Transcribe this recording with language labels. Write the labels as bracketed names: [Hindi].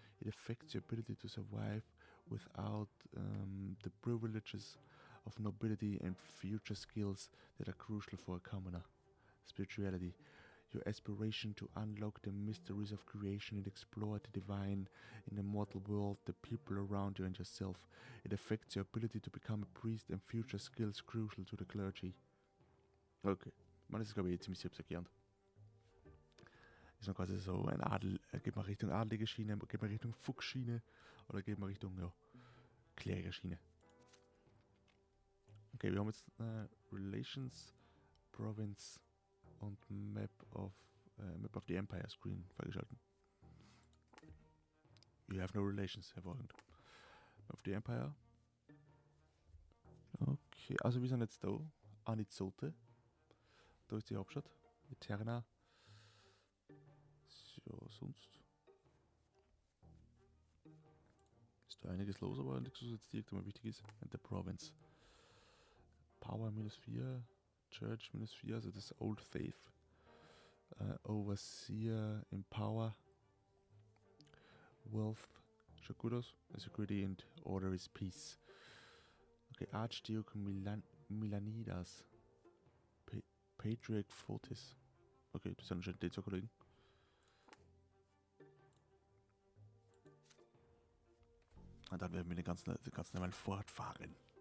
[English] It affects your ability to survive without the privileges of nobility and future skills that are crucial for a commoner. Spirituality, your aspiration to unlock the mysteries of creation and explore the divine in the mortal world, the people around you and yourself. It affects your ability to become a priest and future skills crucial to the clergy. [German] Okay, man, das ist glaube ich ziemlich selbsterklärend. Ist noch quasi so ein Adel, geht man Richtung adelige Schiene, geht man Richtung Fuchsschiene oder geht man Richtung, ja, Klägerschiene. Okay, wir haben jetzt Relations, Province und Map of the Empire Screen freigeschalten. [English] You have no relations, hervorragend. Map of the Empire. [German] Okay, also wir sind jetzt da, Anizote. Da ist die Hauptstadt, Eterna. So, sonst ist da einiges los, aber nichts, was jetzt direkt einmal wichtig ist. [English] And the Province. Power -4, Church -4, [German] also das [English] Old Faith. Overseer in Power. Wealth, [German] schaut gut aus. [English] Security and Order is Peace. Okay, Archduke Milanidas. [German] Patriarch Fotis. Okay, das sind schon die zwei Kollegen. Und dann werden wir ganz normal fortfahren.